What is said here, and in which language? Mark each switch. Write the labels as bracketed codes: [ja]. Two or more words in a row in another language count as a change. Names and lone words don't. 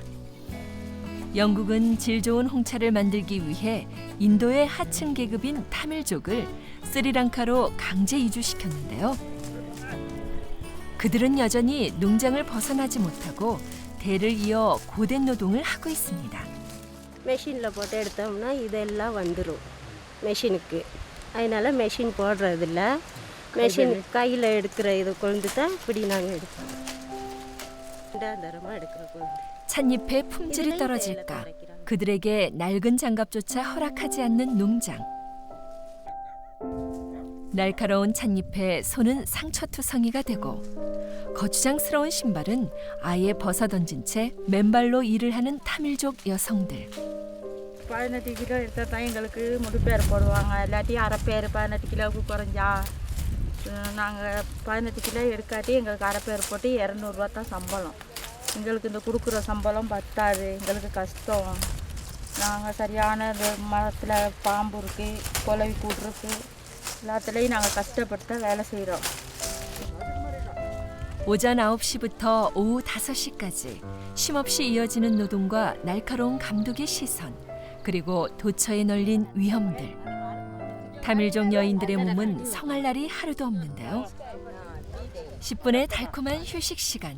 [ko] 영국은 질 좋은 홍차를 만들기 위해 인도의 하층 계급인 타밀족을 스리랑카로 강제 이주시켰는데요. 그들은 여전히 농장을 벗어나지 못하고 대를 이어 고된 노동을 하고 있습니다. [ta] மெஷினில் போட்டு எடுத்தோம்னா இதெல்லாம் வந்துடும் மெஷினுக்கு. அதனால மெஷின் போடுறதில்ல. மெஷின் கையில் எடுக்கிற இது கொண்டு தான் இப்படி நாங்கள் எடுப்போம். ரெண்டாந்தரமாக எடுக்கிற கொண்டு. [ko] 찻잎의 품질이 떨어질까 그들에게 낡은 장갑조차 허락하지 않는 농장. 날카로운 찻잎에 손은 상처투성이가 되고 거추장스러운 신발은 아예 벗어던진 채 맨발로 일을 하는 타밀족 여성들. [ta] 18 கிலோ எடுத்தா தான் எங்களுக்கு முடிப்பேர் போடுவாங்க. இல்லாட்டி அரைப்பேர் 18 கிலோவுக்கு குறைஞ்சா நாங்கள் 18 கிலோ எடுக்காட்டி எங்களுக்கு அரைப்பேர் போட்டு 200 ரூபா தான் சம்பளம். எங்களுக்கு இந்த கொடுக்குற சம்பளம் பத்தாது. எங்களுக்கு கஷ்டம். நாங்கள் சரியான மரத்தில் பாம்பு இருக்குது, கொலவி கூடு இருக்குது. எல்லாத்துலேயும் நாங்கள் கஷ்டப்பட்டு தான் வேலை செய்கிறோம். [ko] 오전 9시부터 오후 5시까지 쉼없이 이어지는 노동과 날카로운 감독의 시선, 그리고 도처에 널린 위험들. 타밀족 여인들의 몸은 성할 날이 하루도 없는데요. 10분의 달콤한 휴식 시간.